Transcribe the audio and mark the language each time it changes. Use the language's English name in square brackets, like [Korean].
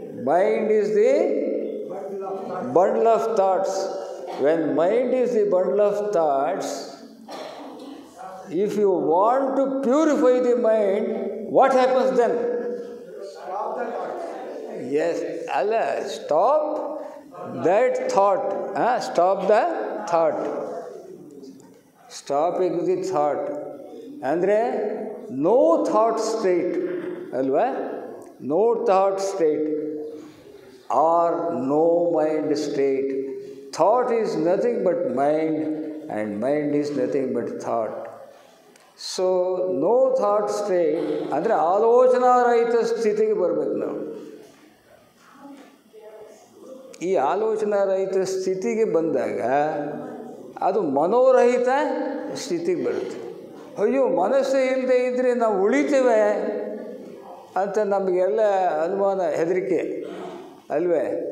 [English] Mind is the bundle of thoughts. When mind is the bundle of thoughts, if you want to purify the mind, what happens then? Stop the thought. Yes, Allah, stop that thought. Stop the thought. Stopping the thought. [Kannada] ಅಂದರೆ [English] no thought state [Kannada] ಅಲ್ವಾ? [English] No thought state or no mind state. Thought is nothing but mind, and mind is nothing but thought. So no thought state [Kannada] ಅಂದರೆ ಆಲೋಚನಾರಹಿತ ಸ್ಥಿತಿಗೆ ಬರಬೇಕು ನಾವು. ಈ ಆಲೋಚನಾರಹಿತ ಸ್ಥಿತಿಗೆ ಬಂದಾಗ ಅದು ಮನೋರಹಿತ ಸ್ಥಿತಿಗೆ ಬರುತ್ತೆ. ಅಯ್ಯೋ, ಮನಸ್ಸೇ ಇಲ್ಲದೆ ಇದ್ದರೆ ನಾವು ಉಳಿತೇವೆ ಅಂತ ನಮಗೆಲ್ಲ ಅನುಮಾನ, ಹೆದರಿಕೆ ಅಲ್ವೇ?